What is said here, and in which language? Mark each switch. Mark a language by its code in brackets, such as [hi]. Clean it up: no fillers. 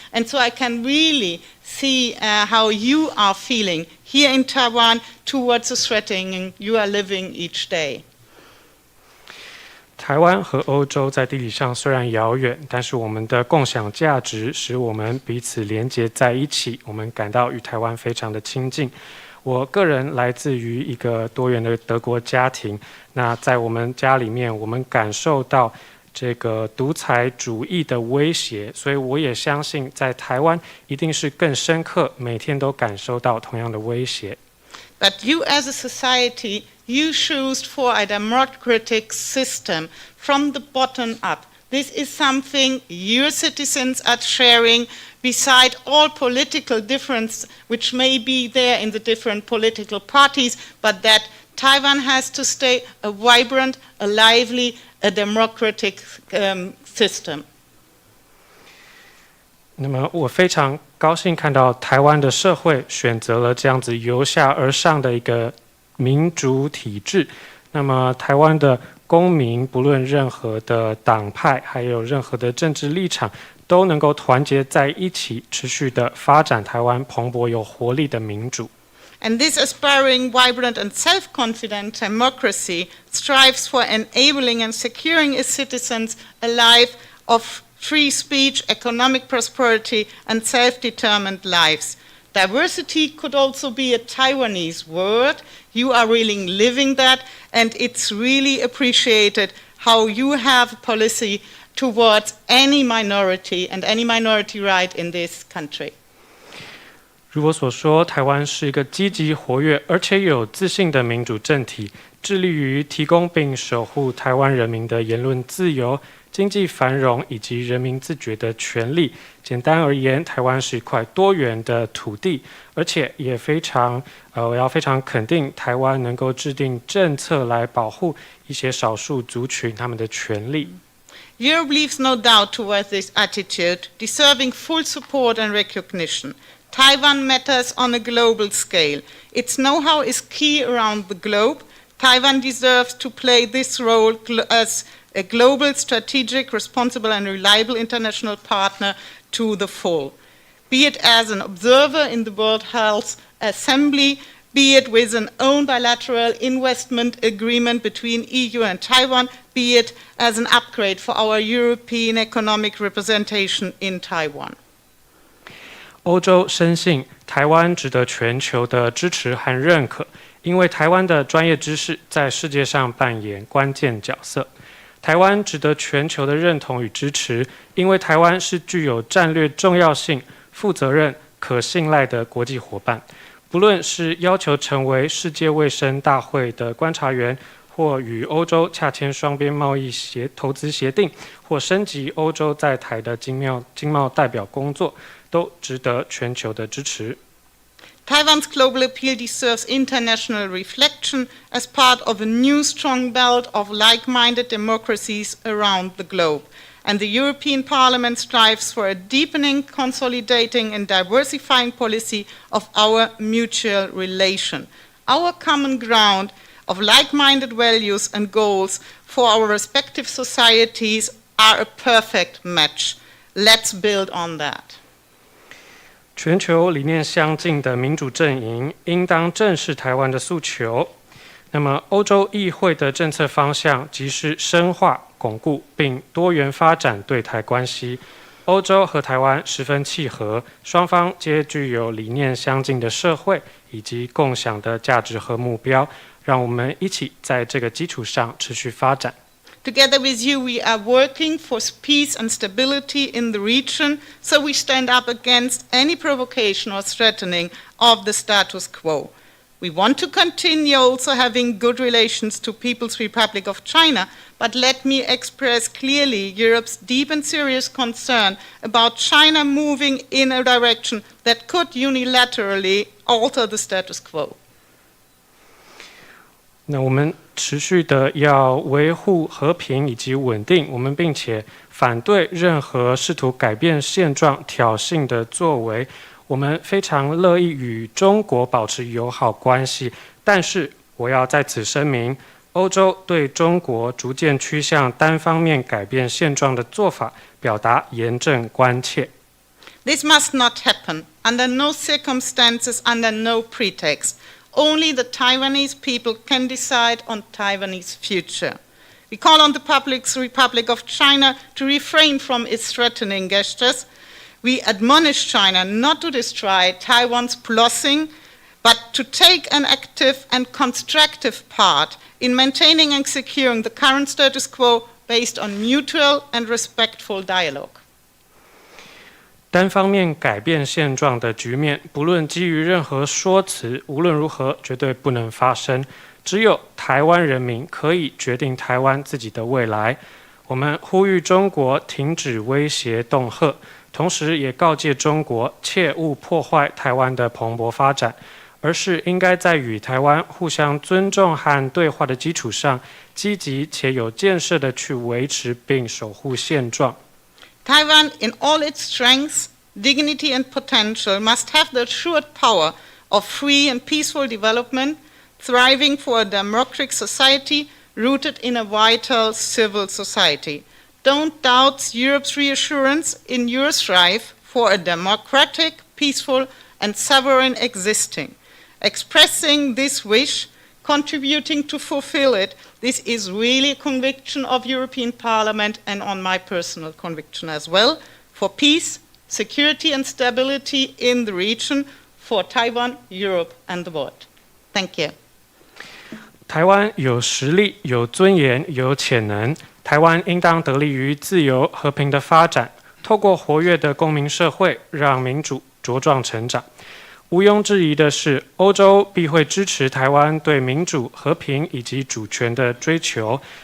[en] And so I can really see how you are feeling here in Taiwan towards the threatening you are living each day. [zh] 台湾和欧洲在地理上虽然遥远，但是我们的共享价值使我们彼此连结在一起，我们感到与台湾非常的亲近。我个人来自于一个多元的德国家庭，那在我们家里面，我们感受到这个独裁主义的威胁，所以我也相信在台湾一定是更深刻，每天都感受到同样的威胁。 [en] But you as a society, you choose for a democratic system from the bottom up. This is something your citizens are sharing beside all political difference which may be there in the different political parties, but that Taiwan has to stay a vibrant, a lively, a democratic system. [zh] 那么我非常高兴看到台湾的社会选择了这样子由下而上的一个民主体制。那么台湾的公民不论任何的党派，还有任何的政治立场，都能够团结在一起，持续的发展台湾蓬勃有活力的民主。 [en] And this aspiring, vibrant, and self-confident democracy strives for enabling and securing its citizens a life of free speech, economic prosperity, and self-determined lives. Diversity could also be a Taiwanese word. You are really living that, and it's really appreciated how you have a policy towards any minority and any minority right in this country. [zh] 如我所说，台湾是一个积极活跃而且有自信的民主政体，致力于提供并守护台湾人民的言论自由、经济繁荣以及人民自觉的权利。简单而言，台湾是一块多元的土地，而且也我要非常肯定台湾能够制定政策来保护一些少数族群他们的权利。 [en] Europe leaves no doubt towards this attitude, deserving full support and recognition. Taiwan matters on a global scale. Its know-how is key around the globe. Taiwan deserves to play this role as a global, strategic, responsible, and reliable international partner to the full. Be it as an observer in the World Health Assembly, be it with an own bilateral investment agreement between EU and Taiwan, be it as an upgrade for our European economic representation in Taiwan. [zh] 欧洲深信台湾值得全球的支持和认可，因为台湾的专业知识在世界上扮演关键角色。台湾值得全球的认同与支持，因为台湾是具有战略重要性、负责任、可信赖的国际伙伴。不论是要求成为世界卫生大会的观察员，或与欧洲洽签双边贸易投资协定，或升级欧洲在台的经贸代表工作，都值得全球的支持。 [en] Taiwan's global appeal deserves international reflection as part of a new strong belt of like-minded democracies around the globe. And the European Parliament strives for a deepening, consolidating, and diversifying policy of our mutual relation. Our common ground of like-minded values and goals for our respective societies are a perfect match. Let's build on that. [zh] 全球理念相近的民主阵营应当正视台湾的诉求。那么，欧洲议会的政策方向即是深化、巩固并多元发展对台关系。欧洲和台湾十分契合，双方皆具有理念相近的社会以及共享的价值和目标。让我们一起在这个基础上持续发展。 [en] Together with you, we are working for peace and stability in the region, so we stand up against any provocation or threatening of the status quo. We want to continue also having good relations to People's Republic of China, but let me express clearly Europe's deep and serious concern about China moving in a direction that could unilaterally alter the status quo. [zh] 那我们持续的要维护和平以及稳定，我们并且反对任何试图改变现状、挑衅的作为。我们非常乐意与中国保持友好关系，但是我要在此声明，欧洲对中国逐渐趋向单方面改变现状的做法表达严正关切。 [en] This must not happen under no circumstances, under no pretext. Only the Taiwanese people can decide on Taiwanese future. We call on the People's Republic of China to refrain from its threatening gestures. We admonish China not to destroy Taiwan's blessing, but to take an active and constructive part in maintaining and securing the current status quo based on mutual and respectful dialogue. [zh] 单方面改变现状的局面，不论基于任何说辞，无论如何绝对不能发生。只有台湾人民可以决定台湾自己的未来。我们呼吁中国停止威胁恫吓，同时也告诫中国切勿破坏台湾的蓬勃发展，而是应该在与台湾互相尊重和对话的基础上，积极且有建设地去维持并守护现状。 [en] Taiwan, in all its strengths, dignity and potential, must have the assured power of free and peaceful development, thriving for a democratic society rooted in a vital civil society. Don't doubt Europe's reassurance in your strive for a democratic, peaceful, and sovereign existing. Expressing this wish, contributing to fulfill it, this is really a conviction of European Parliament and on my personal conviction as well, for peace, security and stability in the region, for Taiwan, Europe and the world. Thank you. [zh] 台湾有实力、有尊严、有潜能，台湾应当得力于自由和平的发展，透过活跃的公民社会，让民主茁壮成长。毋庸置疑的是，欧洲必会支持台湾对民主、和平以及主权的追求。